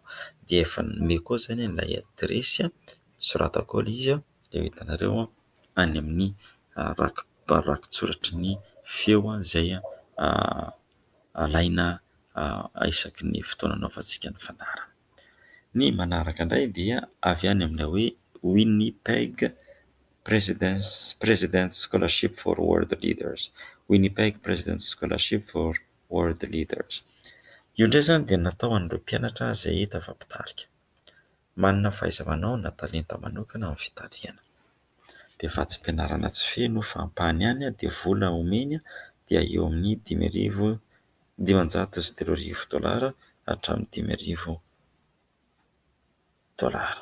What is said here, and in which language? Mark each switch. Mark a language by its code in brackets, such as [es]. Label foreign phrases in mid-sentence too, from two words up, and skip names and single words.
[mg] Dia efa nomeko koa izany ilay adresy, soratako ao ilay izy dia ho hitanareo any amin'ny rakotsoratry ny feo izay alaina isaky ny fotoana anaovantsika ny fandarana. Ny manaraka indray dia avy any amin'ilay hoe Winnipeg President's Scholarship for World Leaders. Winnipeg President's Scholarship for World Leaders. Io indray izany dia natao an'ireo mpianatra izay hita fa mpitarika, manana fahaiza-manao na talenta manokana amin'ny fitariana. Dia vatsim-pianarana tsy feno fa ampahany ihany dia vola omeny dia eo amin'ny $5,300 hatramin'ny $10,000.